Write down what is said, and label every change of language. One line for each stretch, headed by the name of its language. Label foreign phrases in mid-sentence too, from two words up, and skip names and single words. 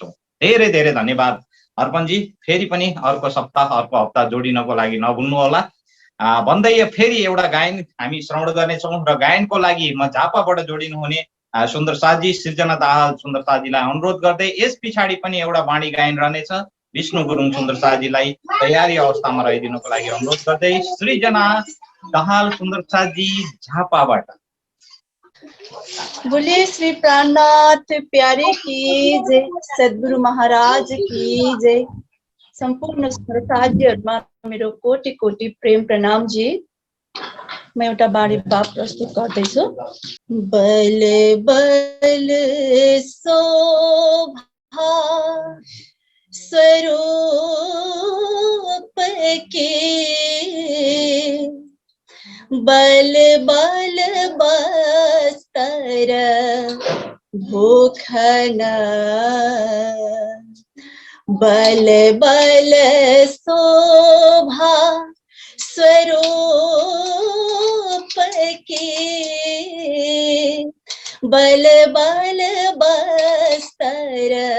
Nepali: धेरै धेरै धन्यवाद अर्पणजी। फेरि पनि अर्को सप्ताह अर्को हप्ता जोडिनको लागि नभुल्नु होला भन्दै फेरि एउटा गायन हामी श्रवण गर्नेछौँ र गायनको लागि म झापाबाट जोडिनु हुने सुन्दर साथी सृजना दाहाल सुन्दर साथीलाई अनुरोध गर्दै यस पछाडि पनि एउटा वाणी गायन रहनेछ। विष्णु गुरुङ सुन्दर साथीलाई तयारी अवस्थामा रहिदिनुको लागि अनुरोध गर्दै सृजना दाहाल सुन्दर साथी झापाबाट।
Hindi: बोलिए श्री प्राणनाथ प्यारे की जय, सद्गुरु महाराज की जय।
Nepali: सम्पूर्ण साथीहरुमा मेरो कोटि कोटि प्रेम प्रणाम जी। म एउटा बाणी भाव प्रस्तुत गर्दैछु।
Hindi: बल बल शोभा स्वरूप के, बल बल बस्तर भूखना, बल बल शोभा स्वरूप के, बल बल बस्तर